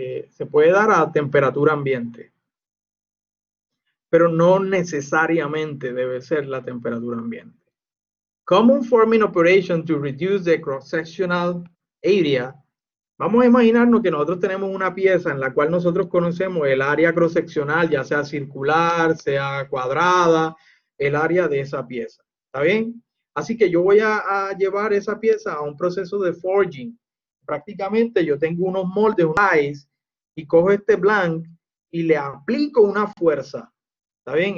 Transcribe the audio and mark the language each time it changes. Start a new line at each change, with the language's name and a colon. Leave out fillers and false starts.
Spanish: Se puede dar a temperatura ambiente, pero no necesariamente debe ser la temperatura ambiente.
English: Common forming operation to reduce the cross-sectional area.
Spanish: Vamos a imaginarnos que nosotros tenemos una pieza en la cual nosotros conocemos el área cross-seccional, ya sea circular, sea cuadrada, el área de esa pieza. ¿Está bien? Así que yo voy a llevar esa pieza a un proceso de forging. Prácticamente yo tengo unos moldes, un dies, y cojo este blank y le aplico una fuerza. ¿Está bien?